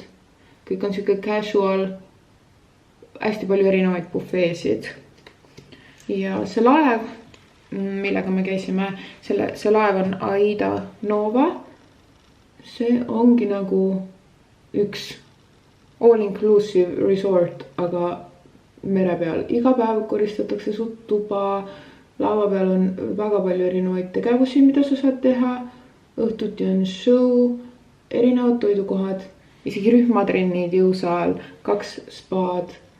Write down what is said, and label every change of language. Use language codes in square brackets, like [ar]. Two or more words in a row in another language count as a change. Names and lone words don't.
[et] Kõik on siuke casual, hästi palju erinevaid bufeesid. Ja see laev, millega me käisime, see laev on Aida Nova. See ongi nagu üks all-inclusive resort, aga mere peal. Iga päev koristatakse su tuba, laava peal on väga palju erinevaid tegevusi, mida sa saad teha. Õhtuti on show, erinevad toidukohad, isegi rühmatrennid jõusaal, 2 spaad.